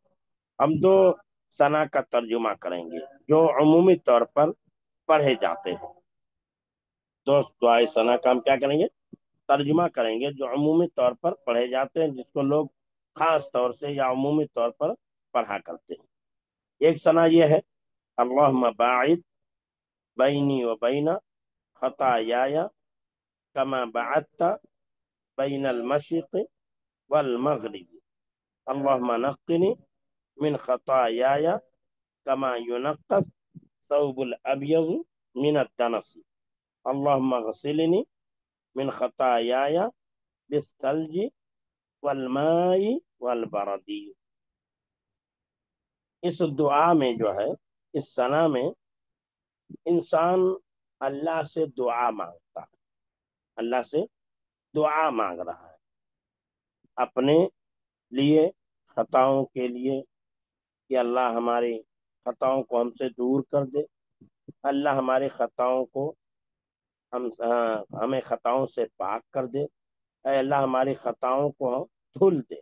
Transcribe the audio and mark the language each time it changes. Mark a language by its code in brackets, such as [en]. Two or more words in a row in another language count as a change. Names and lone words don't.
[ur] ہم دو ثنا کا ترجمہ کریں گے جو عمومی طور پر پڑھے جاتے ہیں۔ تو دعائے ثنا کا ہم کیا کریں گے؟ ترجمہ کریں گے جو عمومی طور پر پڑھے جاتے ہیں، جس کو لوگ خاص طور سے یا عمومی طور پر پڑھا کرتے ہیں۔ ایک ثنا یہ ہے، [ar] اللہم باعد بینی و بین خطایای کما بعدت بین المشرق والمغرب، اللہم نقنی من خطایای کما ینقى الثوب الابیض من الدنس، اللہم اغسلنی من خطایای بالثلج والماء والبرد۔ [ur] اس دعا میں جو ہے، اس ثنا میں انسان اللہ سے دعا مانگتا ہے، اللہ سے دعا مانگ رہا ہے اپنے لیے، خطاؤں کے لیے، کہ اللہ ہماری خطاؤں کو ہم سے دور کر دے، اللہ ہماری خطاؤں کو ہمیں خطاؤں سے پاک کر دے، اے اللہ ہماری خطاؤں کو دھل دے۔